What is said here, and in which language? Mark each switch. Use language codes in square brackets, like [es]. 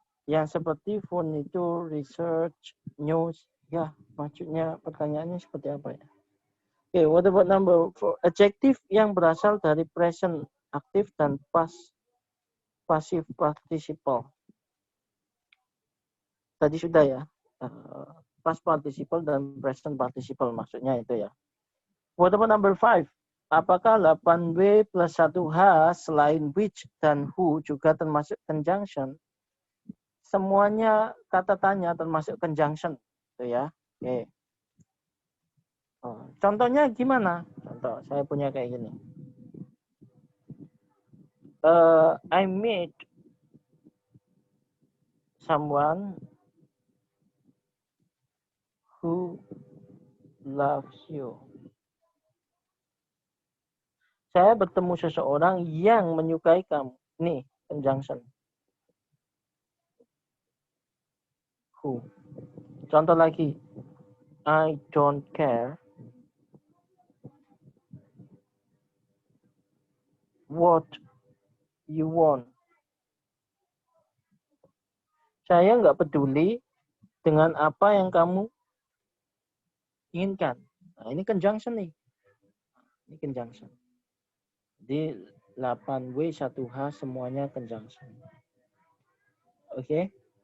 [id] Yang seperti furniture, research, news. Ya, maksudnya pertanyaannya seperti apa ya? Oke, [en] what about number 4? [id] Adjective yang berasal dari present aktif dan passive participle. Tadi sudah ya. Past participle dan present participle maksudnya itu ya. [en] What about number 5? [id] Apakah 8W plus 1H selain which dan who juga termasuk conjunction? Semuanya kata tanya termasuk conjunction. Itu ya. Oke. Contohnya gimana? Contoh, saya punya kayak gini. [en] I meet someone who loves you. [id] Saya bertemu seseorang yang menyukai kamu. Nih, conjunction. Who. Contoh lagi. [en] I don't care what you want. [id] Saya nggak peduli dengan apa yang kamu inginkan. Nah, ini conjunction nih. Ini conjunction. Di 8W 1H semuanya conjunction. Oke.